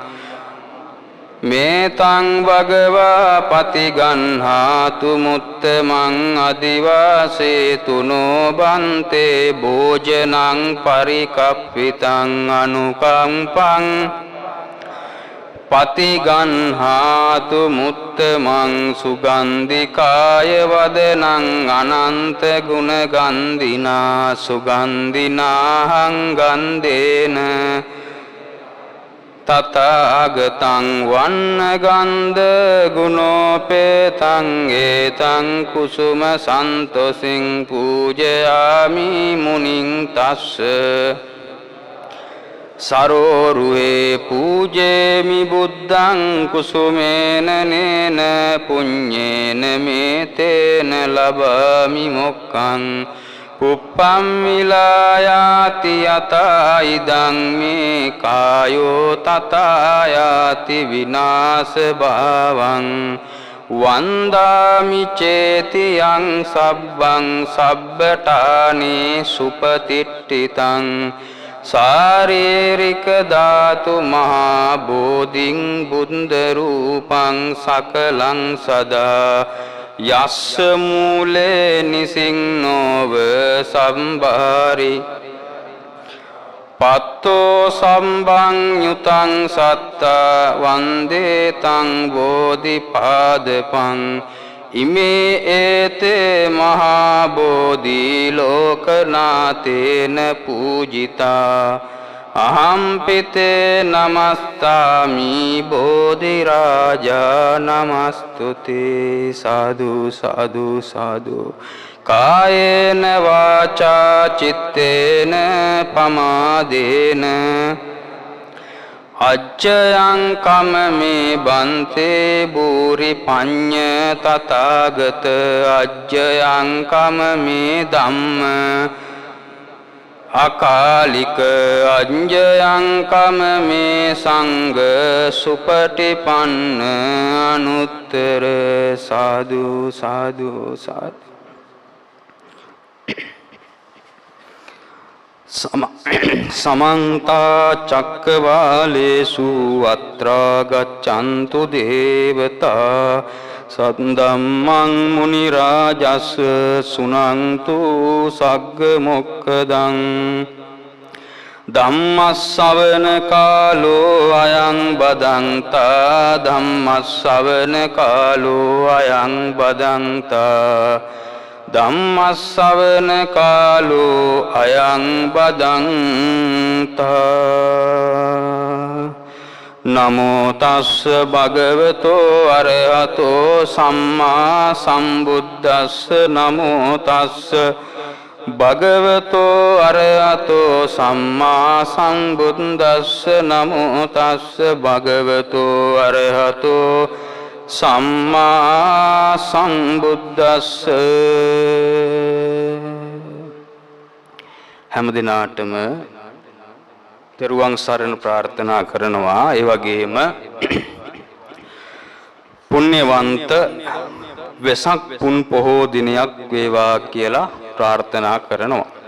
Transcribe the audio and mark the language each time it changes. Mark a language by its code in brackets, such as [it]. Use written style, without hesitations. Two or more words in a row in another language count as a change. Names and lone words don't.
[pi] මේතං භගවා පතිගන්හාතු මුත්තමං අදිවාසේතු නොබන්තේ භෝජනං පරිකප්පිතං අනුකම්පං පතිගන්හාතු මුත්තමං සුගන්ධිකාය වදනං අනන්ත ගුණ ගන්ධිනා සුගන්ධිනාහං ගන්ධේන තථාගතං වන්නගන්ධ ගුණෝපේතං ඒතං කුසුම සන්තොසින් පූජයාමි මුනිං තස්ස සරෝරුහේ පූජේමි බුද්ධං කුසුමේන නේන පුඤ්ඤේන මේතේන ලබාමි මොක්ඛං පුප්පම් මිලායාති යතා ඉදං මේ කායෝ තථායාති විනාශ භාවං වන්දාමි චේතියං සබ්බං සබ්බඨානේ සුපතිට්ඨිතං ශාරීරික ධාතු මහා බෝධින් බුද්ධ රූපං සකලං සදා යස්ස මූලේ නිසින්නෝව සම්භාරි පත්තෝ සම්බං යුතං සත්තා වන්දේ තං බෝධිපාදපං ඉමේ ඒතේ මහා බෝධි ලෝකනාතේන පූජිතා අහම්පිතේ නමස්තාමි බෝධි රාජා නමස්තුතේ සාදු සාදු සාදු කායේන වාචා චිත්තේන පමාදේන අච්චයං කමමේ බන්තේ බූරි පඤ්ඤ තථාගත අච්චයං කමමේ ධම්ම අකාලික අඤ්ජයං කම මේ සංඝ සුපටිපන්න අනුත්තර සාදු සාදු සාදු. समन्ता चक्रवालेषु अत्र गच्छन्तु देवता सद्धम्मं मुनिराजस् सुनन्तु सग्गमोक्खदं धम्मश्रवण कालो अयं बदन्ता धम्मश्रवण कालो अयं बदन्ता ධම්මස්සවන කාලෝ අයං බදන්තා නමෝ තස්ස භගවතෝ අරහතෝ සම්මා සම්බුද්දස්ස නමෝ තස්ස භගවතෝ අරහතෝ සම්මා සම්බුද්දස්ස නමෝ තස්ස භගවතෝ අරහතෝ සම්මා සම්බුද්දස්ස. [si] හැම දිනාටම තෙරුවන් සරණ ප්‍රාර්ථනා කරනවා. ඒ වගේම පුණ්‍යවන්ත වෙසක් පුන් පොහෝ දිනයක් වේවා කියලා ප්‍රාර්ථනා කරනවා.